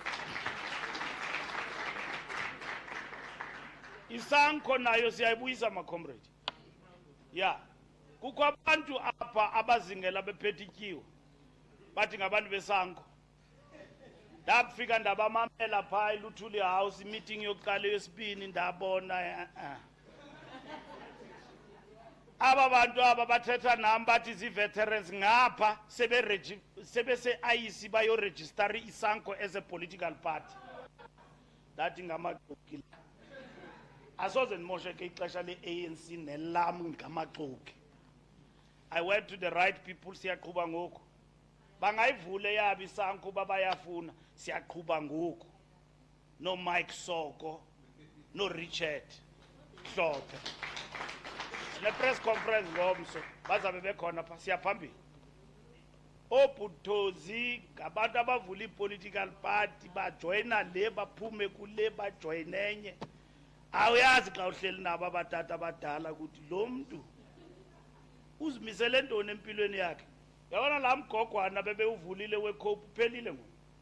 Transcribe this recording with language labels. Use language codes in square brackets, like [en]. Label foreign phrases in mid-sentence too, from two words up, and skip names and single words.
[xh] isanko nayo siyayibuyisa macomrade ya kukho abantu apha abazingela bephethe ityiwa bathi ngabantu besanko ndafika ndabamamela phaa eLuthuli House meeting yokuqala yesibini ndabona aba bantu aba bathetha nam bathi zi-veterans ngapha sebese-IEC bayorejistara isanko as [en] a political party [xh] ndathi ngamaxoki asoze ndimosheke ixesha le-ANC nelam ngamaxoki [en] I went to the right people [xh] siyaqhuba ngoku bangayivule yabo isanko uba bayafuna siyaqhuba ngoku no Mike Soko no Richard Hlophe ne- [en] press conference [xh] ngomso bazabe bekhona pha siyaphambili obuthozi ngabantu abavula i- [en] political party [xh] bajoyina le baphume kule bajoyina enye awuyazi xa uhleli nabo abatata abadala ukuthi lo mntu uzimisele ntoni empilweni yakhe yabona laa mgogwana bebewuvulile weCOPE uphelile ngoku